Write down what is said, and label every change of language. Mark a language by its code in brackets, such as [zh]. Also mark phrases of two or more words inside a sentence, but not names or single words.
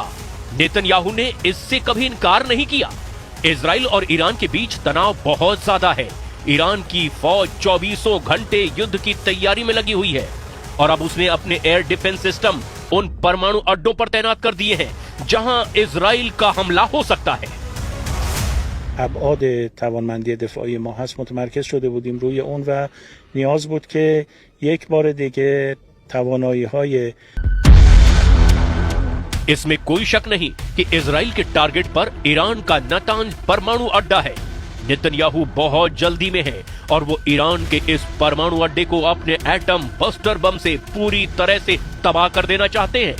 [hi] नेतन्याहू ने इससे कभी इनकार नहीं किया। इजराइल और ईरान के बीच तनाव बहुत ज्यादा है। ईरान की फौज 24 घंटे युद्ध की तैयारी में लगी हुई है और अब उसने अपने [en] air defense system [hi] उन परमाणु अड्डों पर तैनात कर दिए हैं जहां इजराइल का हमला हो सकता है। [fa] ابعاد توانمندی دفاعی ما هست متمرکز شده بودیم روی اون و نیاز بود که یک بار دیگه توانایی‌های [hi] इसमें कोई शक नहीं कि इजराइल के टारगेट पर ईरान का नतांज परमाणु अड्डा है। नेतन्याहू बहुत जल्दी में है और वो ईरान के इस परमाणु अड्डे को अपने [en] atom buster bomb [hi] से पूरी तरह से तबाह कर देना चाहते हैं।